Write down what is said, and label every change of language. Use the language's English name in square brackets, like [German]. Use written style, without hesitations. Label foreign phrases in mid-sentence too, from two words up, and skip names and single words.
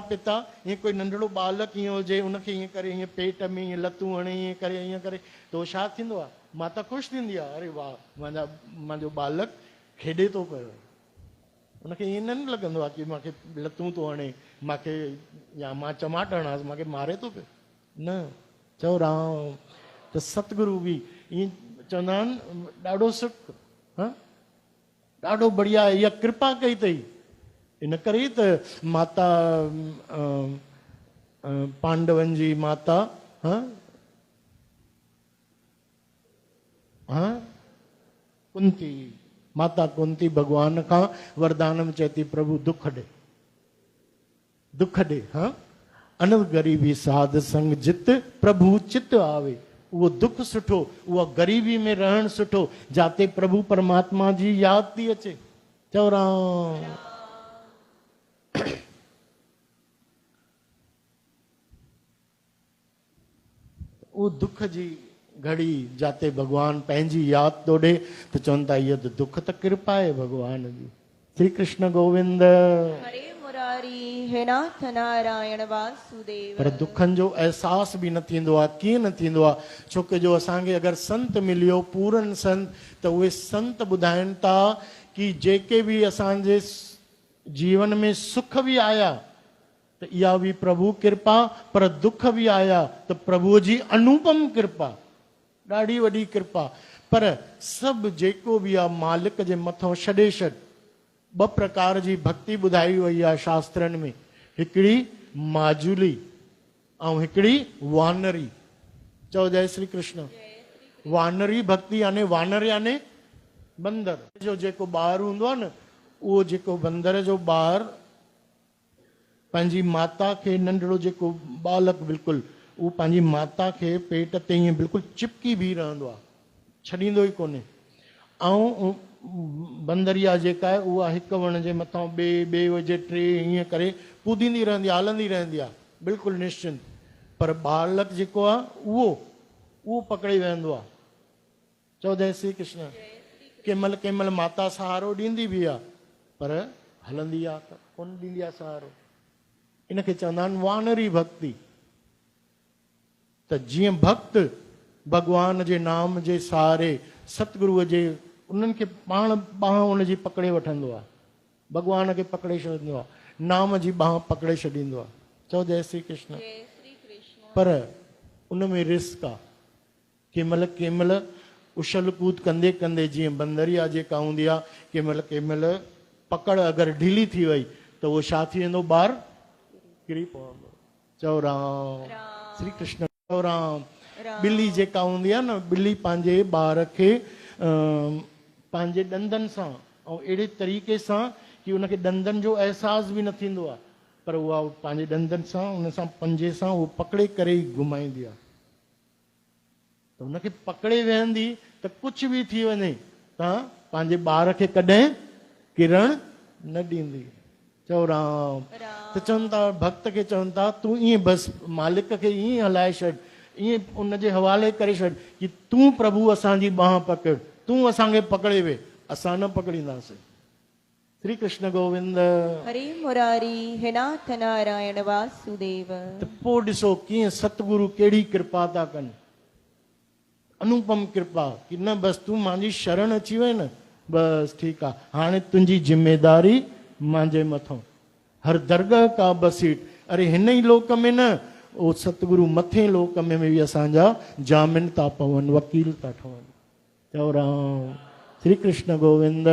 [Sindhi] पिता ईअं कोई नंढड़ो बालक ईअं हुजे उनखे ईअं करे ईअं पेट में ईअं लतूं हणे ईअं करे त उहो छा थींदो आहे माता ख़ुशि थींदी आहे अरे वाह मुंहिंजो बालक खेॾे थो पियो उनखे ईअं न लॻंदो आहे कि मूंखे लतूं थो हणे मूंखे या मां चमाट हणांसि मूंखे मारे थो पियो न चओ राम त सतगुरु बि ईअं चवंदा आहिनि ॾाढो सुठो हा ॾाढो बढ़िया इहा कृपा कई अथई इन करे त माता पांडवनि जी माता कुंती माता कुंती भगवान खां वरदान में चए थी प्रभु दुख ॾे हाँ अनव गरीबी साध संग जित प्रभु चित आवे वो दुख सुठो उहा गरीबी में रहण सुठो जाते प्रभु परमात्मा जी याद थी अचे चओ राम उहो उहो दुख जी घड़ी जाते भगवान पंहिंजी यादि थो ॾे त चवनि था इहा त दुख त कृपा आहे भगवान जी। श्री कृष्ण गोविंद। हरे मुरारी हे नाथ नारायण वासुदेव। पर दुखनि जो अहसास बि न थींदो आहे। कीअं न थींदो आहे? छोकी जो असांखे अगरि संत मिलियो, पूरन संत, त उहे संत ॿुधाइनि था कि जेके बि असांजे जीवन में सुख बि आया त इहा बि प्रभु कृपा, पर दुख बि आया त प्रभुअ जी अनुपम कृपा, ॾाढी वॾी कृपा। पर सभु जेको बि आहे मालिक जे मथां छॾे छॾ। ॿ प्रकार जी भक्ति ॿुधाई वई आहे शास्त्रनि में, हिकिड़ी माजुली ऐं हिकिड़ी वानरी। चओ जय श्री कृष्ण। वानरी भक्ति याने वानर याने बंदर जो जेको ॿारु हूंदो आहे न, उहो जेको बंदर जो ॿारु पंहिंजी माता खे, नंढड़ो जेको बालक बिल्कुलु, उहो पंहिंजी माता खे पेट ते ईअं बिल्कुलु चिपकी बीह रहंदो आहे, छॾींदो ई कोन्हे। ऐं बंदरिया जेका आहे उहा हिकु वण जे मथां ॿिए वजे टे ईअं करे कूदींदी रहंदी आहे, हलंदी रहंदी आहे, बिल्कुलु निश्चिंत। पर बालक जेको आहे उहो पकड़े वेहंदो आहे। चओ जय श्री कृष्ण। कंहिं महिल माता सहारो ॾींदी बि आहे, पर हलंदी आहे त कोन ॾींदी आहे सहारो। इनखे चवंदा आहिनि वानरी भक्ति। त जीअं भक्त भगवान जे नाम जे सहारे सतगुरूअ जे उन्हनि खे पाण बांह उनजी पकड़े वठंदो आहे, भगवान खे पकड़े छॾींदो आहे, नाम जी बांह पकड़े छॾींदो आहे। चओ जय श्री कृष्ण। पर उन में रिस्क आहे। कंहिं महिल उछल कूद कंदे कंदे जीअं बंदरिया जेका हूंदी आहे, कंहिं महिल पकड़ अगरि ढीली थी वई त उहो छा थी वेंदो? ॿारु किरी पवंदो। चओ राम। श्री कृष्ण। चओ राम। ॿिली जेका हूंदी आहे न, ॿिली पंहिंजे ॿार खे पंहिंजे ॾंदनि सां ऐं अहिड़े तरीक़े सां कि उनखे ॾंदनि जो अहसास बि न थींदो आहे, पर उहा पंहिंजे ॾंदनि सां, उन सां पंजे सां उहो पकड़े करे ई घुमाईंदी आहे। त उनखे पकड़े वेहंदी त कुझु बि थी वञे, तव्हां पंहिंजे ॿार खे कॾहिं किरण न ॾींदी। चओ राम। त चवनि था, भक्त खे चवनि था, तूं ईअं बसि मालिक खे ईअं हलाए छॾ, ईअं उनजे हवाले करे छॾ कि तूं प्रभु असांजी बांह पकड़, तूं असांखे पकड़े वे, असां न पकड़ींदासीं। श्री कृष्ण गोविंद। हरे मुरारी हे नाथ नारायण वासुदेव। त पोइ ॾिसो कीअं सतगुरु कहिड़ी कृपा था कनि, अनुपम कृपा, कि न बसि तूं मुंहिंजी शरण अची वई न, बसि ठीकु आहे, हाणे तुंहिंजी ज़िम्मेदारी मुंहिंजे मथां, हर दरगाह का बसीट। अरे हिन ई लोक में न, उहो सतगुरु मथे लोक में बि असांजा जामिन था पवनि, वकील था ठहनि। चओ राम। श्री कृष्ण गोविंद।